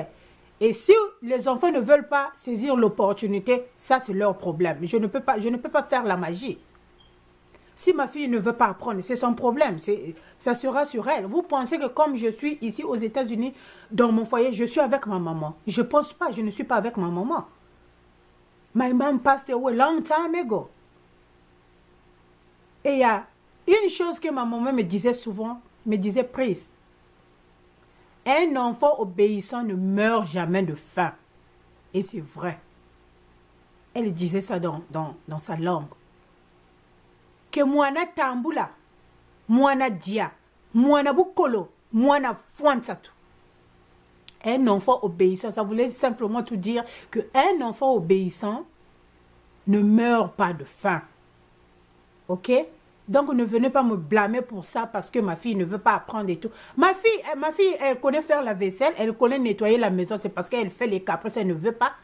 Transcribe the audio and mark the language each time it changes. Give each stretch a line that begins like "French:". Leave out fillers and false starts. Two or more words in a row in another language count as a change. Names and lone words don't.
French: Et si les enfants ne veulent pas saisir l'opportunité, ça c'est leur problème. Je ne peux pas faire la magie. Si ma fille ne veut pas apprendre, c'est son problème. Ça sera sur elle. Vous pensez que comme je suis ici aux États-Unis, dans mon foyer, je suis avec ma maman. Je ne pense pas, je ne suis pas avec ma maman.
English: My mom passed away long time ago.
French: Et il y a une chose que ma maman me disait souvent, Prise, un enfant obéissant ne meurt jamais de faim. Et c'est vrai. Elle disait ça dans sa langue.
Kongo: Que mwana tambula, mwana dia, mwana bukolo, mwana fuansatu.
French: Un enfant obéissant, ça voulait simplement tout dire qu'un enfant obéissant ne meurt pas de faim. Ok? Donc ne venez pas me blâmer pour ça parce que ma fille ne veut pas apprendre et tout. Ma fille, elle connaît faire la vaisselle, elle connaît nettoyer la maison, c'est parce qu'elle fait les caprices, elle ne veut pas.